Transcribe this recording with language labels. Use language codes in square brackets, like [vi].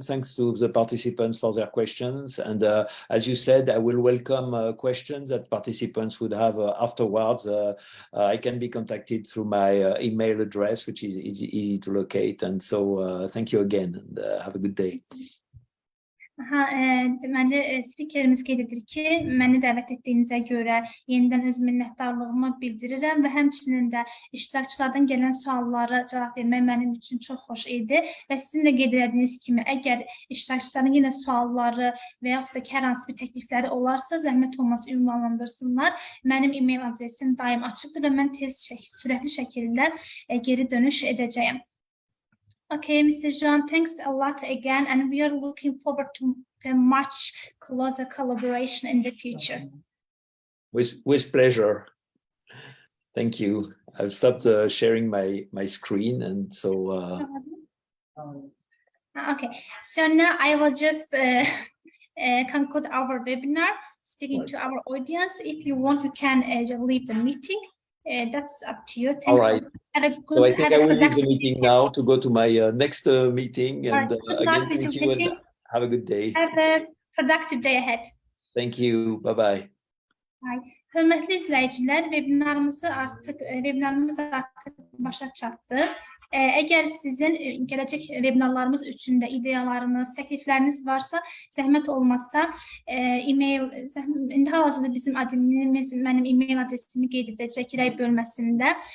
[en] Thanks to the participants for their questions. And as you said, I will welcome questions that participants would have afterwards. I can be contacted through my email address, which is easy to locate. And so thank you again, and have a good day. [az] Deməli, spikerimiz qeyd edir ki, məni dəvət etdiyinizə görə yenidən öz minnətdarlığımı bildirirəm və həmçinin də iştirakçılardan gələn suallara cavab vermək mənim üçün çox xoş idi və sizin də qeyd edədiyiniz kimi, əgər iştirakçıların yenə sualları və yaxud da ki, hər hansı bir təklifləri olarsa, zəhmət olmasa ünvanlandırsınlar. Mənim e-mail adresim daim açıqdır və mən sürətli şəkildə geri dönüş edəcəyəm. [en] Okay, Mr. John, thanks a lot again, and we are looking forward to a much closer collaboration in the future. With pleasure. Thank you. I've stopped sharing my screen, and so. Okay, so now I will just conclude our webinar, speaking to our audience. If you want, you can leave the meeting. That's up to you. Thanks. All right. So I think I will leave the meeting now to go to my next meeting. And again, thank you and have a good day. Have a productive day ahead. Thank you. Bye-bye. Bye. [az] Hörmətli izləyicilər, webinarımız artıq başa çatdı. Əgər sizin gələcək webinarlarımız üçün də ideyalarınız, təklifləriniz varsa, zəhmət olmazsa, indi hal-hazırda bizim adminimiz mənim e-mail adresimi qeyd edəcək rəy bölməsində.